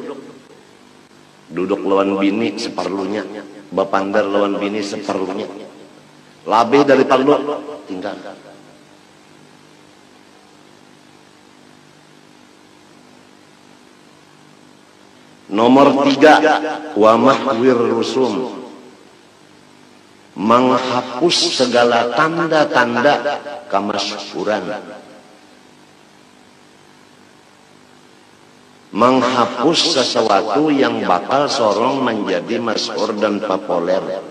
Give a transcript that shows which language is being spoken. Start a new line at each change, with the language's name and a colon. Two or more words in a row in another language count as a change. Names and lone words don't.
Banjar: Duduk lawan bini seperlunya. Bapander lawan bini seperlunya. Labih dari parlu tinggal. Nomor 3,
Arabic: ومحو الرسوم,
Indonesian: menghapus segala tanda-tanda kemasyhuran, menghapus sesuatu yang bakal sorong menjadi masyhur dan populer.